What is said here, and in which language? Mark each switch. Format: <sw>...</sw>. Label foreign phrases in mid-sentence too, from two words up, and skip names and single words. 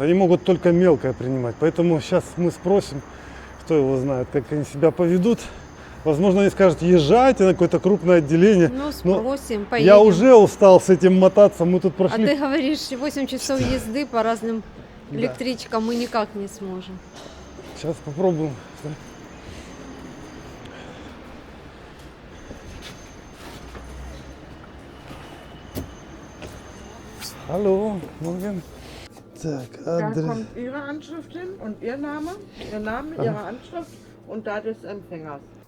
<ru>Они могут только мелкое принимать. Поэтому сейчас мы спросим, кто его знает, как они себя поведут. Возможно, они скажут, езжайте на какое-то крупное отделение. Ну, Но спросим, поедем. я уже устал с этим мотаться. Мы тут А прошли. ты говоришь, 8 часов езды по разным Да. электричкам мы никак не сможем. Сейчас попробуем.</ru> <de>Hallo, morgen.</de> <ru>Так,</ru> <de>Da</de> <ru>адрес.</ru> <de>kommt Ihre Anschrift hin und Ihr Name, Ihre Anschrift und da des Empfängers.</de>